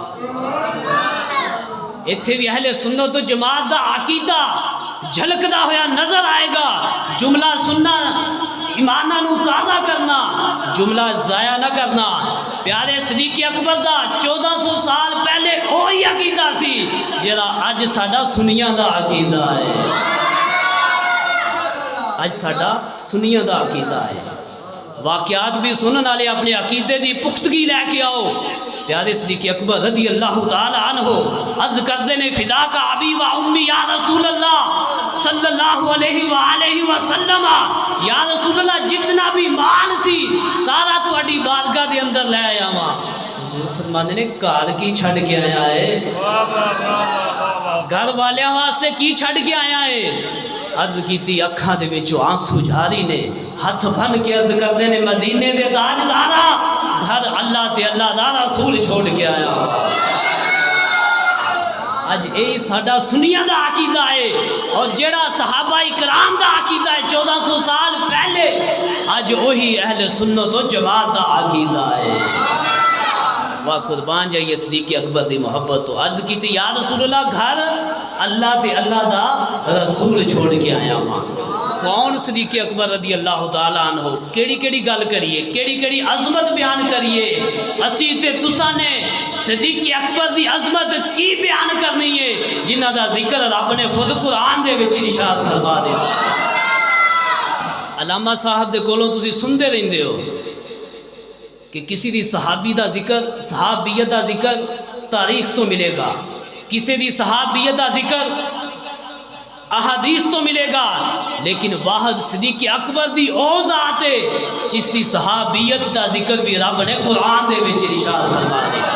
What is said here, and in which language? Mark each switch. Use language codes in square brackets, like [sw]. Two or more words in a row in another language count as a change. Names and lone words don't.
[pa] اتھے بھی اہل سنت و جماعت دا عقیدہ جھلکدا ہویا نظر آئے گا۔ جملہ سننا ایماناں نو تازہ کرنا، جملہ ضائع نہ کرنا۔ پیارے صدیق اکبر دا 1400 سال پہلے وہی عقیدہ سی جڑا اج ساڈا سنیاں دا عقیدہ ہے، اج ساڈا سنیاں دا عقیدہ ہے۔ واقعات بھی سنن والے اپنے عقیدے دی پختگی لے کے آؤ۔ پیارے صدیق اکبر [ar] رضی اللہ تعالی عنہ [pa] عرض کردے نے، [ar] فدا کا ابی و امی یا رسول اللہ صلی اللہ علیہ وآلہ وسلم، یا رسول اللہ [pa] جتنا بھی مال سی سارا تہاڈی بارگاہ دے اندر لے آیا ہاں۔ حضور فرماندے نے گھر کی چھڈ کے آیا ہے؟ گھر والیاں واسطے کی چھڈ کے آیا ہے؟ عرض کیتی اکھاں دے وچوں آنسو جاری نے، ہاتھ بن کے عرض کردے نے، مدینے دے تاجدارا گھر اللہ تے اللہ دا رسول چھوڑ کے آیا۔ اج اے ساڈا سنیاں دا عقیدہ ہے، اور جڑا صحابہ کرام دا عقیدہ ہے 1400 سال پہلے، اج وہی اہل سنت و جماعت دا عقیدہ ہے۔ واہ قربان جائیے صدیق اکبر دی محبت تو۔ عرض کیتی [ar] یا رسول اللہ [pa] گھر اللہ تے اللہ دا رسول چھوڑ کے آیا ہاں۔ کون صدیق اکبر [ar] رضی اللہ تعالیٰ عنہ؟ [pa] کیڑی کیڑی گل کریے، کیڑی کیڑی عظمت بیان کریے؟ اسی تے تساں نے صدیق اکبر دی عظمت کی بیان کرنی ہے جنہ دا ذکر رب نے خود قرآن دے وچ ارشاد فرما دتا۔ علامہ صاحب دے کولوں تسی سندے رہندے ہو کہ کسی دی صحابی دا ذکر، صحابیت دا ذکر تاریخ تو ملے گا، کسی دی صحابیت دا ذکر احادیث تو ملے گا، لیکن واحد صدیق اکبر دی او ذات ہے جس دی صحابیت دا ذکر بھی رب نے قرآن دے وچ ارشاد فرما دیا۔